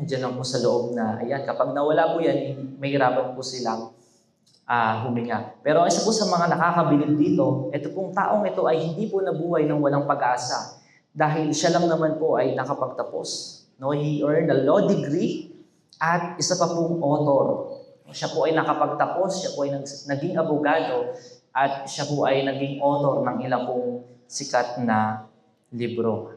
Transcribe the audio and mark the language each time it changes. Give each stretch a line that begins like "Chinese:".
Filipino: Nandiyan lang po sa loob na, ayan, kapag nawala po yan, mahirapan po silang huminga. Pero isa po sa mga nakakabilib dito, ito pong taong ito ay hindi po nabuhay ng walang pag-asa dahil siya lang naman po ay nakapagtapos. No?
English: He earned a law degree
Filipino: at isa pa pong
English: author.
Filipino: Siya po ay nakapagtapos, siya po ay naging abogado, at siya po ay naging author ng ilang pong sikat na libro.